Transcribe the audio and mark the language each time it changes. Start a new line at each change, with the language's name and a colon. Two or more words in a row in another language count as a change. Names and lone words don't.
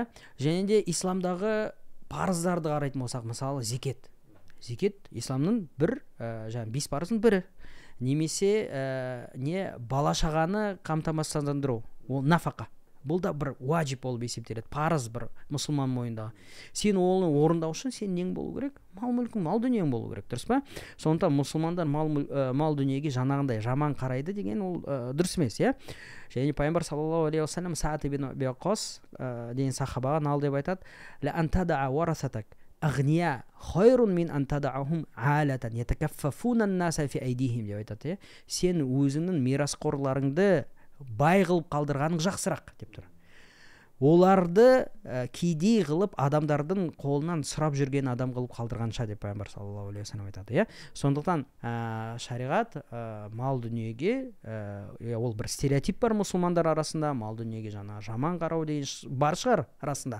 Kazakh: Және де исламдағы парыздарды қарайтын болсақ, мысалы зекет исламның бір жаңағы 5 парыздың бірі, немесе не бала шағаны қамтамасыздандыру, ол нафақа, бұл да бір уаджиб болып есептеледі, парыз бір мұсылман мойнындағы. Сен оны орындау үшін сен нең болу керек? Мал мүлкің, мал дүниең болу керек, дұрыс па? Сондықтан мұсылмандар мал дүниеге жаңағындай жаман қарайды деген ол дұрыс емес, иә. Және пайғамбар
Arabic: صلى الله عليه وسلم Саад ибн Аби Ваққас
Kazakh: деген сахабаға мынау деп айтады:
Arabic: "أن تذر ورثتك أغنياء خير من أن تذرهم عالة يتكففون الناس في أيديهم"
Kazakh: деп айтады, иә. Сен өзіңнің мирасқорларыңды бай қылып қалдырғаның жақсырақ деп тұр. Оларды кедей қылып адамдардың қолынан сұрап жүрген адам қылып қалдырғанша деп пайғамбар
Arabic: صلى الله عليه وسلم
Kazakh: айтады, иә. Сондықтан шариғат мал дүниеге, ол бір стереотип бар мұсылмандар арасында, мал дүниеге жаңа жаман қарау деген бар шығар арасында.